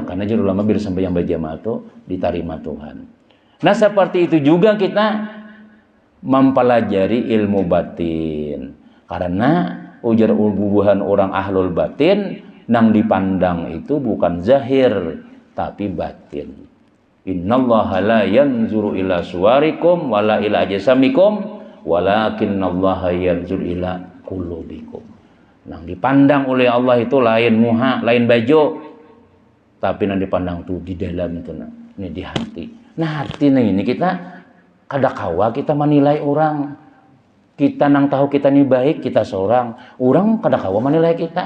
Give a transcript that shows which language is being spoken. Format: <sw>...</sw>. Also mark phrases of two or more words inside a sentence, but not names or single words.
<id>Karena juru ulama bila sembahyang berjamaah itu diterima Tuhan. Nah seperti itu juga kita mempelajari ilmu batin.</id> <bjn>Karena ujar ubuhan orang ahlul batin nang dipandang itu bukan zahir tapi batin.</bjn> <ar>إن الله لا ينظر إلى صوركم ولا إلى أجسامكم ولكن الله ينظر إلى قلوبكم.</ar> <bjn>Nang dipandang oleh Allah itu lain muha, lain baju. Tapi yang dipandang tuh di dalam itu ini di hati. Nah hati ini kita kada kawa kita menilai orang. Kita nang tahu kita ini baik kita seorang. Orang kada kawa menilai kita.</bjn>